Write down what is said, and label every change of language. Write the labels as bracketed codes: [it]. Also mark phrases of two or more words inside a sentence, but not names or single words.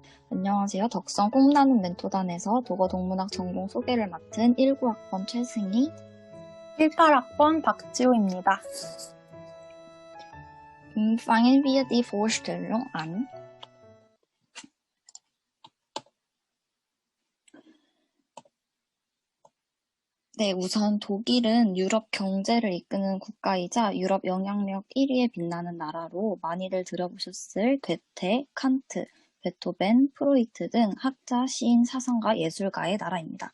[ko] 안녕하세요. 덕성 꿈나는 멘토단에서 독어동문학 전공 소개를 맡은 19학번 최승희, 18학번 박지호입니다. [de] Fangen wir die Vorstellung an. [ko] 네, 우선 독일은 유럽 경제를 이끄는 국가이자 유럽 영향력 1위에 빛나는 나라로 많이들 들어보셨을 괴테, 칸트, 베토벤, 프로이트 등 학자, 시인, 사상가, 예술가의 나라입니다.